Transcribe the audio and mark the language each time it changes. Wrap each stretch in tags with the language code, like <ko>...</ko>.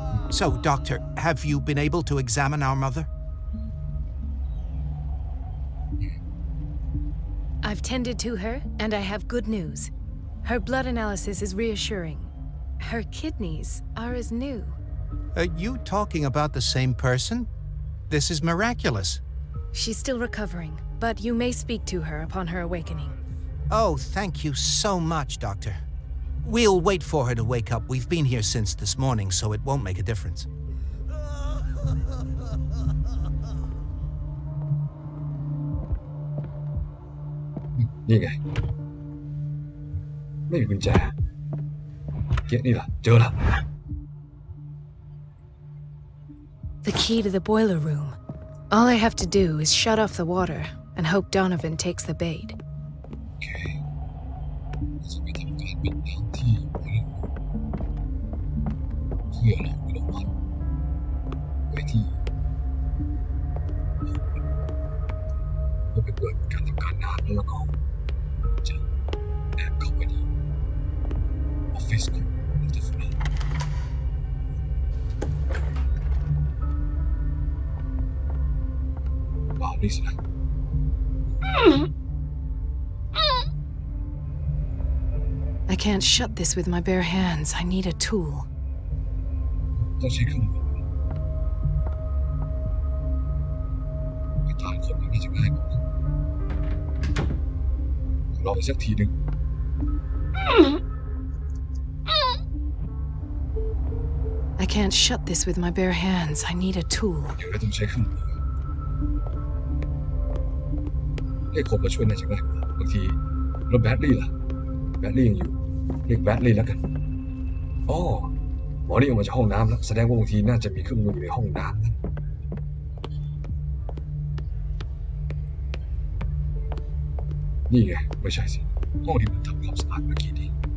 <en>So, Doctor, have you been able to examine our mother? I've tended to her, and I have good news. Her blood analysis is reassuring. Her kidneys are as new. Are you talking about the same person? This is miraculous. She's still recovering, but you may speak to her upon her awakening. Oh, thank you so much, Doctor. We'll wait for her to wake up. We've been here since this morning, so it won't make a difference.</en> <th>นี่ไงไม่มีกุญแจเก๊ะนี่ล่ะเจอละ</th> <en>The key to the boiler room. All I have to do is shut off the water and hope Donovan takes the bait.</en> <th>โอเคจะไปทำการปิดทางที่เพื่อเราไม่ต้องมันไว้ที่เพื่อไปเปิดการทำการน้ำแล้วก็จะแอบเข้าไปในออฟฟิศของดร. ฟูลาว้าวนี่สินะ</th> <en>I can't shut this with my bare hands. I need a tool.</en> <th>ต้องใช้เครื่องมือไปตามคนมันน่าจะง่ายกว่าลองอีกสักทีหนึ่ง</th> <en>I can't shut this with my bare hands. I need a tool.</en> <th>อย่างไรต้องใช้เครื่องมือเรียกคนมาช่วยน่าจะง่ายกว่าบางทีแล้วแบตลี่ล่ะแบตลี่ยังอยู่เรียกแบตลี่แล้วกันอ๋อหมอนี่ออกมาจากห้องน้ำแล้วแสดงว่าบางทีน่าจะมีเครื่องมืออยู่ในห้องน้ำนั้นนี่ไงไม่ใช่สิห้องที่มันทำความสะอาดเมื่อกี้นี้</th>